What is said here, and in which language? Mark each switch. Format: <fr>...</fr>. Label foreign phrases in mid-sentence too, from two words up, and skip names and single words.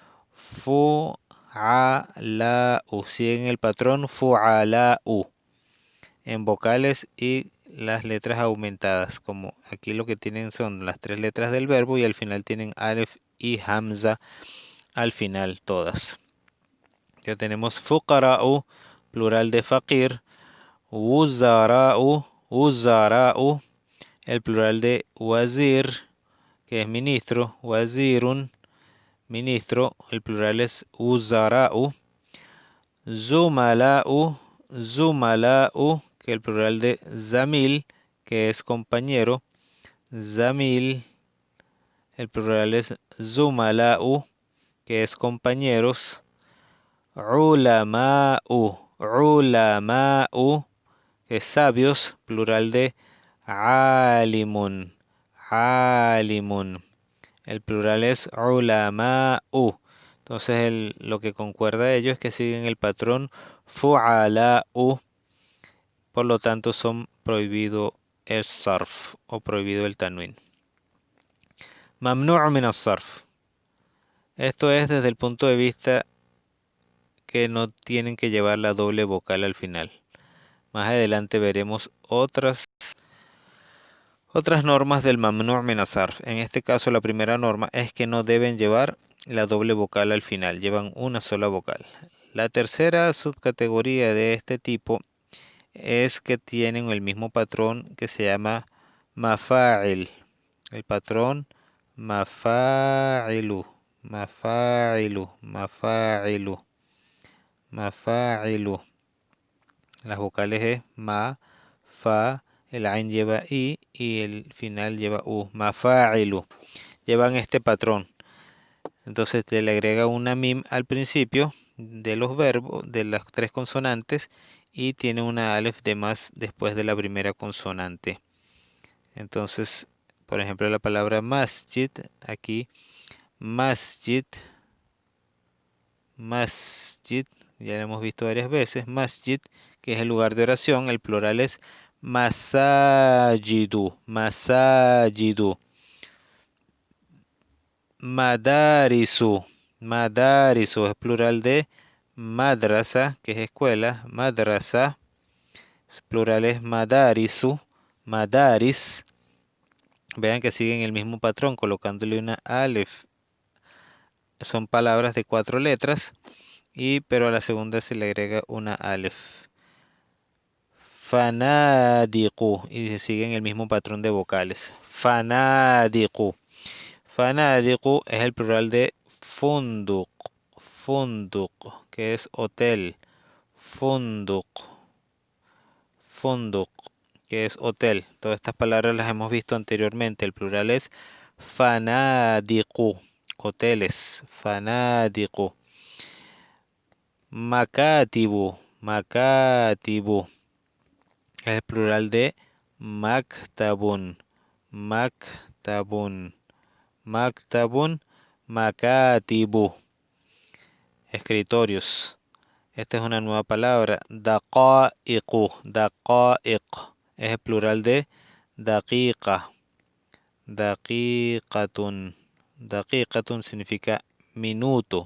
<es>Fu'ala'u, siguen el patrón fu'ala'u. en vocales y las letras aumentadas, como aquí lo que tienen son las tres letras del verbo y al final tienen alef y hamza al final todas. Ya tenemos fuqara'u, plural de faqir,</es> <ar>وزراء وزراء,</ar> <es>el plural de wazir, que es ministro, wazirun, ministro, el plural es wuzara'u,</es> <ar>زملاء زملاء,</ar> <es>que el plural de zamil, que es compañero, zamil, el plural es zumala'u, que es compañeros,</es> <ar>علماء علماء,</ar> <es>que es sabios, plural de</es> <ar>عالم عالم.</ar> <es>El plural es ulama'u. Entonces lo que concuerda a ello es que siguen el patrón fu'ala'u. Por lo tanto son prohibido el sarf o prohibido el tanwin.</es> <ar>ممنوع من الصرف.</ar> <es>Esto es desde el punto de vista que no tienen que llevar la doble vocal al final. Más adelante veremos otras normas del</es> <ar>ممنوع من الصرف.</ar> <es>En este caso la primera norma es que no deben llevar la doble vocal al final, llevan una sola vocal. La tercera subcategoría de este tipo es que tienen el mismo patrón que se llama mafa'il. El patrón</es> <ar>مفاعل مفاعل مفاعل مفاعل.</ar> <es>Las vocales es ma, fa, el ain lleva i y el final lleva u. Mafa'ilu. Llevan este patrón. Entonces se le agrega una mim al principio de los verbos, de las tres consonantes, y tiene una alef de más después de la primera consonante. Entonces, por ejemplo, la palabra masjid, aquí,</es> <ar>مسجد مسجد,</ar> <es>ya lo hemos visto varias veces, masjid, que es el lugar de oración, el plural es</es> <ar>مساجد مساجد. مدارس مدارس</ar> <es>es plural de madrasa, que es escuela, madrasa, plural es</es> <ar>مدارس مدارس.</ar> <es>Vean que siguen el mismo patrón, colocándole una alef. Son palabras de 4 letras, pero a la segunda se le agrega una alef. Fanadiku, y se siguen el mismo patrón de vocales. Fanadiku. Fanadiku es el plural de</es> <ar>فندق فندق,</ar> <es>que es hotel.</es> <ar>فندق فندق,</ar> <es>que es hotel. Todas estas palabras las hemos visto anteriormente. El plural es fanadiku, hoteles, fanadiku.</es> <ar>مكاتب مكاتب,</ar> <es>es el plural de</es> <ar>مكتب مكتب مكتب مكاتب.</ar> <es>Escritorios. Esta es una nueva palabra.</es> <ar>دقائق دقائق.</ar> <es>Es el plural de daqiqa. Daqiqatun. Daqiqatun significa minuto.</es>